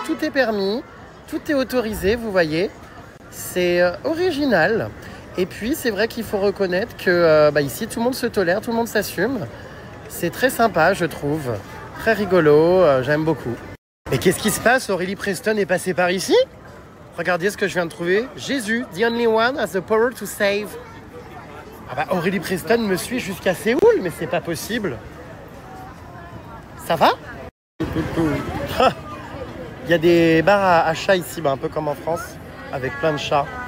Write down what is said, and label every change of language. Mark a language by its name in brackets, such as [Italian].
[French] Tout est permis, tout est autorisé, vous voyez. C'est original. Et puis, c'est vrai qu'il faut reconnaître que ici, tout le monde se tolère, tout le monde s'assume. C'est très sympa, je trouve. Très rigolo, j'aime beaucoup. Et qu'est-ce qui se passe? Aurélie Preston est passée par ici? Regardez ce que je viens de trouver. [English] Jésus, the only one has the power to save. [French] Ah bah Aurélie Preston me suit jusqu'à Séoul, mais c'est pas possible. Ça va? Il y a des bars à chats ici, un peu comme en France, avec plein de chats.